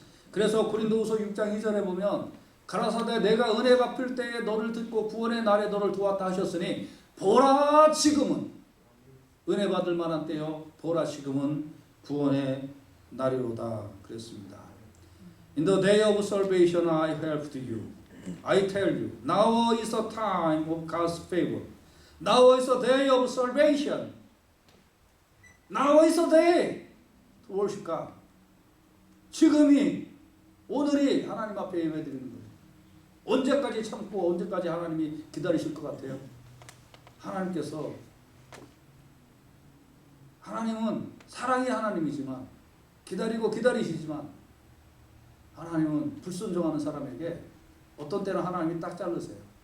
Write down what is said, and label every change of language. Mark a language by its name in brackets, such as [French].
[Korean] 그래서 고린도후서 6장 2절에 보면 가라사대 내가 은혜 갚을 때에 너를 듣고 구원의 날에 너를 도왔다 하셨으니 보라 지금은 은혜 받을 만한 때요 보라 지금은 구원의 날이로다 그랬습니다. [English] In the day of salvation I helped you. I tell you, now is a time of God's favor. Now is a day of salvation. Now is a day to worship God. [Korean] 지금이 오늘이 하나님 앞에 예배드리는 거예요. 언제까지 참고 언제까지 하나님이 기다리실 것 같아요? 하나님은 사랑의 하나님이지만 기다리고 기다리시지만 하나님은 불순종하는 사람에게 어떤 때는 하나님이 딱 자르세요.